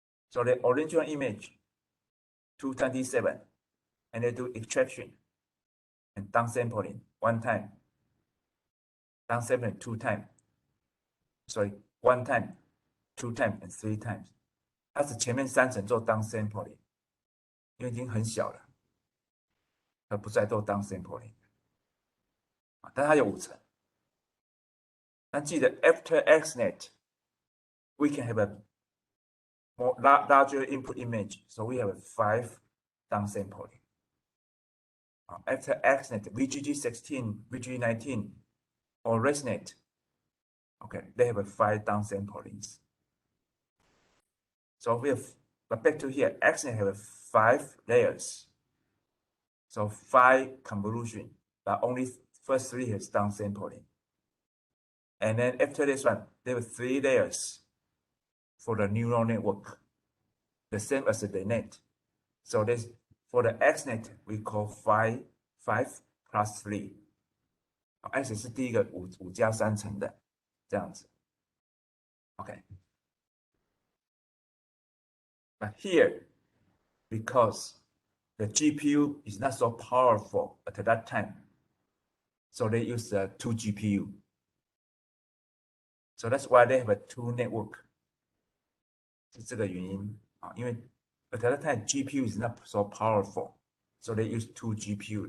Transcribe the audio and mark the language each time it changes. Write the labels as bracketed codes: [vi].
[en] So the original image 227, and they do extraction and downsampling 1 time, downsampling 2 times. Sorry, 1 time, 2 times, and 3 times. [zh] 它是前面3层做 downsampling， 因为已经很小了，它不再做 downsampling。但它有5层。但记得 [en] after AxNet, we can have a more larger input image, so we have 5 downsampling. After AxNet, VGG16, VGG19, or ResNet, okay, they have a 5 downsamplings. So we have, but back to here, AxNet have 5 layers. So 5 convolution, but only first 3 has downsampling. And then after this one, there were 3 layers for the neural network, the same as the net. So this for the AxNet, we call 5 plus 3. [zh] X 是第一个5加3层的，这样子。 [en] Okay. But here, because the GPU is not so powerful at that time, so they use the 2 GPU. So that's why they have a 2 network. [zh] 是这个原因啊，因为 [en] at that time GPU is not so powerful, so they use 2 GPU.